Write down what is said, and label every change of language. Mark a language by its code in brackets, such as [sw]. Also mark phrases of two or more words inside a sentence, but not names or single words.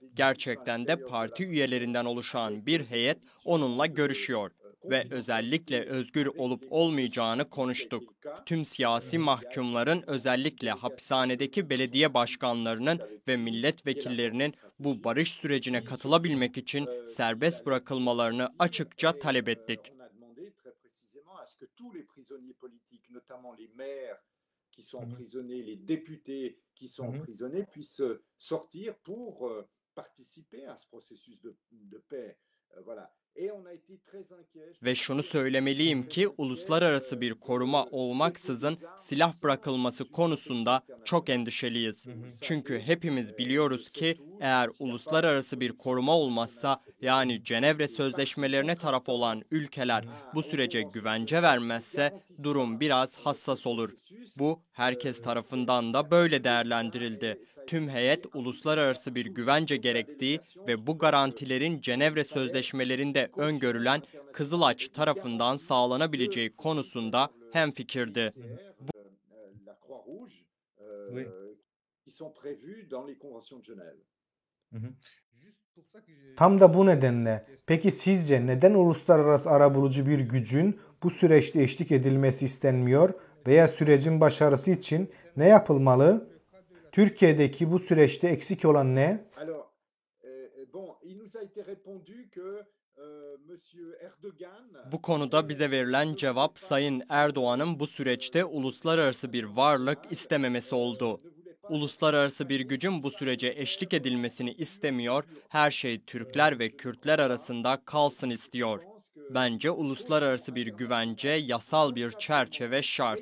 [tr] Gerçekten de parti üyelerinden oluşan bir heyet onunla görüşüyor ve özellikle özgür olup olmayacağını konuştuk. Tüm siyasi mahkumların özellikle hapishanedeki belediye başkanlarının ve milletvekillerinin bu barış sürecine katılabilmek için serbest bırakılmalarını açıkça talep ettik. [fr] On a demandé très précisément à ce que tous les prisonniers politiques, notamment les maires qui sont emprisonnés, les députés qui sont emprisonnés, puissent sortir pour participer à ce processus de paix. Voilà. Et on a été très inquiets. [tr] Ve şunu söylemeliyim ki uluslararası bir koruma olmaksızın silah bırakılması konusunda çok endişeliyiz. Çünkü hepimiz biliyoruz ki eğer uluslararası bir koruma olmazsa yani Cenevre Sözleşmelerine taraf olan ülkeler bu sürece güvence vermezse durum biraz hassas olur. Bu herkes tarafından da böyle değerlendirildi. Tüm heyet uluslararası bir güvence gerektiği ve bu garantilerin Cenevre Sözleşmelerinde öngörülen Kızılaç tarafından sağlanabileceği konusunda hemfikirdi. [fr] La Croix-Rouge, qui sont prévus dans les conventions de Genève. [tr] Tam da bu nedenle peki sizce neden uluslararası arabulucu bir gücün bu süreçte eşlik edilmesi istenmiyor veya sürecin başarısı için ne yapılmalı? Türkiye'deki bu süreçte eksik olan ne? [fr] Alors, bon, il nous a été répondu que Monsieur Erdogan [tr] Bu konuda bize verilen cevap Sayın Erdoğan'ın bu süreçte uluslararası bir varlık istememesi oldu. Uluslararası bir gücün bu sürece eşlik edilmesini istemiyor, her şey Türkler ve Kürtler arasında kalsın istiyor. Bence uluslararası bir güvence, yasal bir çerçeve şart.